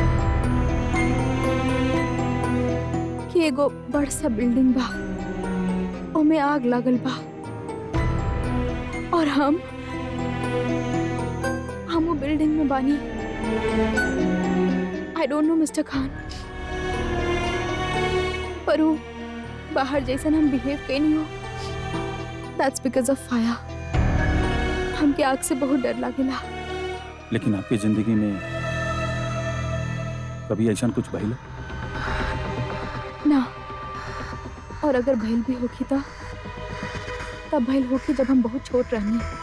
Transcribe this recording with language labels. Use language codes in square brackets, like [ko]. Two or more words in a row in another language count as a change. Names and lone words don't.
[bho] कि एगो बड़ सा बिल्डिंग बा, ओमे आग लागल बा और हम वो बिल्डिंग में बानी। [en] I don't know Mister Khan, [bho] पर वो बाहर जैसन हम बिहेव कैनी हो, [en] that's because of fire. [bho] हमके आग से बहुत डर लागेला। लेकिन आपकी जिंदगी में कभी ऐसा कुछ भइल? ना, और अगर भइल भी होखी तब भइल होखी जब हम बहुत छोट रहनी।